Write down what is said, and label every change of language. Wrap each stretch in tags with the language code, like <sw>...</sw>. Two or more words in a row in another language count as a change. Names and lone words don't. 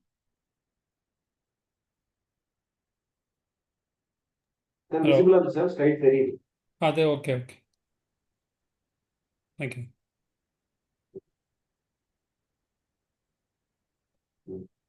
<ta>சார்</ta> <te>హలో.</te> <ta>விசிபிளா இருக்கு சார். ஸ்லைட் தெரியுது.</ta> <te>అదే, ఓకే ఓకే.</te> <en>Thank you. ம்.</en>